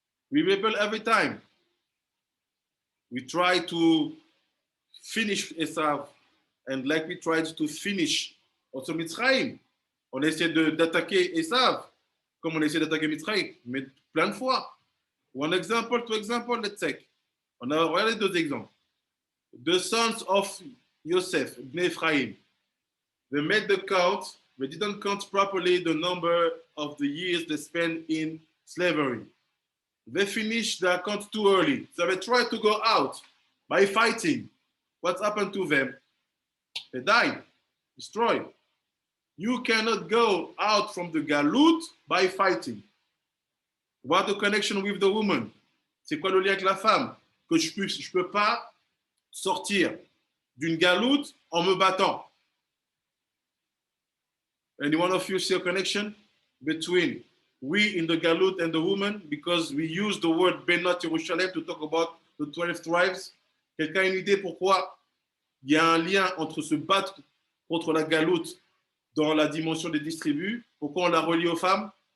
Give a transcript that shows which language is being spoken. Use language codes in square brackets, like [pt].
[en] We rebel every time. We try to finish Esav, and like we tried to finish also Mitzrayim. [fr] On essaie d'attaquer Esav, comme on essaie d'attaquer Mitzrayim, mais plein de fois. [en] One example, 2 examples, let's take. [fr] On a regardé 2 exemples. [en] The sons of Yosef, Bnei Ephraim, they made the count, they didn't count properly the number of the years they spent in slavery. They finished the account too early. So they tried to go out by fighting. What happened to them? They died, destroyed. You cannot go out from the Galut by fighting. What the connection with the woman? [fr] C'est quoi le lien avec la femme? Que je peux pas sortir d'une Galut en me battant. [en] Any one of you see a connection between we in the Galut and the woman, because we use the word Benot Yerushalayim to talk about the 12 tribes? [fr] Quelqu'un a une idée pourquoi il y a un lien entre se battre contre la galoute dans la dimension des 10 tribus? Pourquoi on la relie aux femmes?